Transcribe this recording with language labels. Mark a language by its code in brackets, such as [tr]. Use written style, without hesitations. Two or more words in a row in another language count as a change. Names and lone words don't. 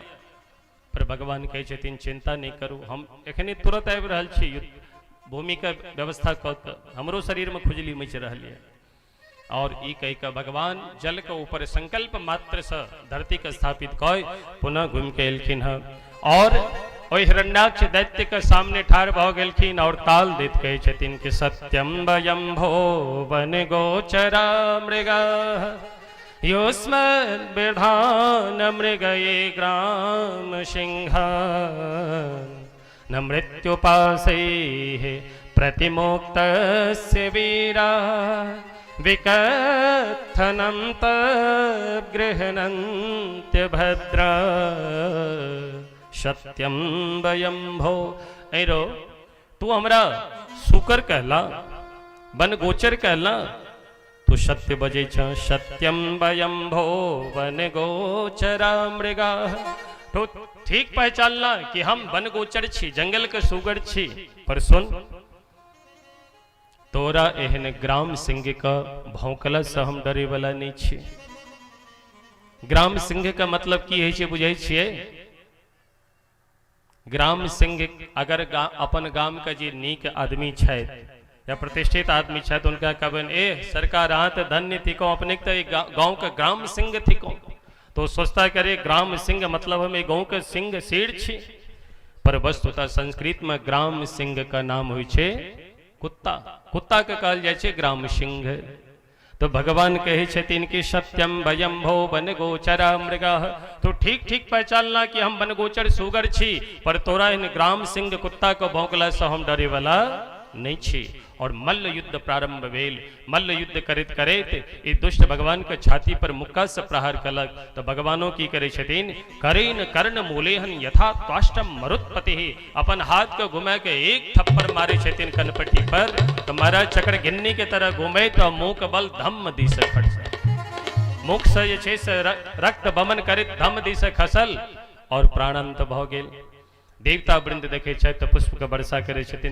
[mai] पर भगवान कहे छथिन चिंता नहीं करू, हम एखने तुरंत आबि रहल छी भूमि के व्यवस्था कऽ के, हमरो शरीर में खुजली मच रहल यऽ। और ई कह के भगवान जल के ऊपर संकल्प मात्र से धरती के स्थापित कय पुनः घूम के एलखिन है। और ओहि हिरण्याक्ष दैत्य के सामने ठाड़ भ गेलखिन और ताल देत कहे छथिन कि [sa] सत्यम वयं भो वन गोचरा मृगा योस्मद् विधान मृगये ग्राम सिंह न मृत्युपासैः प्रतिमोक्तस्य वीरा विकथनं तद्गृह्णन्त्य भद्रा सत्यम वयं भो। [mai] ऐरो तू हमरा शुकर कहला, वन गोचर कहला, तू सत्य बजे छ। [sa] सत्यम वयं भो वन गोचरा मृगा। [mai] तो ठीक पहचानला कि हम वन गोचर छी, जंगल के सुगर छी। पर सुन तोरा एहन ग्राम सिंह का भौंकला से हम डरे वाला नहीं छी। ग्राम सिंह का मतलब की है बुझे छिए? ग्राम सिंह अगर अपन गाम का जे नीक आदमी छै या प्रतिष्ठित आदमी छै तो उनका कहबन ए सरकार अहाँ तो धन्य थिको, अपने तो गांव का ग्राम सिंह थिको। तो सोचता करे ग्राम सिंह मतलब हम गांव के सिंह शेर छी। पर वस्तुतः संस्कृत में ग्राम सिंह का नाम हुई छे कुत्ता। कुत्ता के कहल जाय छे ग्राम सिंह। तो भगवान कहे छथिन कि [sa] सत्यम वयम भो वन गोचरा मृगा। [mai] तो ठीक ठीक पहचानला कि हम वन गोचर सुगर छी, पर तोरा इन ग्राम सिंह कुत्ता को भौंकला से हम डरे वाला नहीं छी। और मल्ल युद्ध प्रारंभ भेल। मल्ल युद्ध करित करित ई दुष्ट भगवान के छाती पर मुक्का से प्रहार कलक। तो भगवानों की करे छथिन [sa] करेन कर्ण मूलेहन यथा त्वाष्टम मरुत्पति। [mai] अपन हाथ को घुमा के एक थप्पड़ मारे छथिन कनपट्टी पर। तो महाराज चक्र गिन्नी के तरह घूमे तो मुख बल धम्म दी से खट से मुख से ये से रक्त बमन करित धम्म दी से खसल और प्राणांत भ गेल। देवता वृंद देखे तो पुष्प का वर्षा करे छथिन।